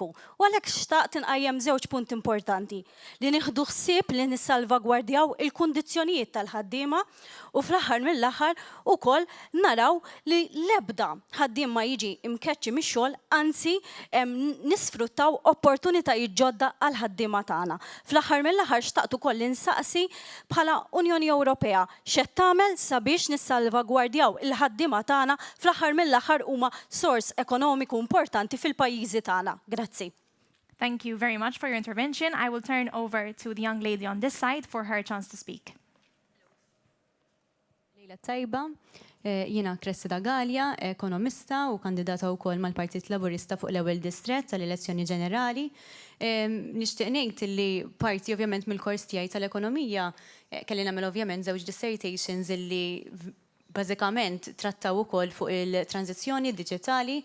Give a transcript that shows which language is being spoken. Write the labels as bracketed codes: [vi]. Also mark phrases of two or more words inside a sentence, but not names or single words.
[mt] U għalhekk xtaqt inqajjem żewġ punti importanti li nieħdu ħsieb li nissalvagwardjaw il-kundizzjonijiet tal-ħaddiema u fl-aħħar mill-aħħar ukoll naraw li l-ebda ħaddiem ma jiġi imkeċċi mix-xogħol, anzi nisfruttaw opportunitajiet ġodda għal ħaddiema tagħna. Fl-aħħar mill-aħħar xtaqt ukoll insaqsi bħala Unjoni Ewropea x'qed tagħmel sabiex nissalvagwardjaw il-ħaddiema tagħna fl-aħħar mill-aħħar huma sors ekonomiku importanti fil-pajjiżi tagħna. Grazzi. [en] Thank you very much for your intervention. I will turn over to the young lady on this side for her chance to speak. [mt] Lejla tajba, jiena Cressida Gallia, ekonomista u kandidata wkoll mal-Partit Laburista fuq l-ewwel distrett tal-elezzjoni ġenerali. Nixtieq ngħid li parti ovvjament mill-kors tiegħi tal-ekonomija kelli nagħmel ovvjament żewġ dissertations illi bażikament trattaw ukoll fuq il-tranzizzjoni diġitali.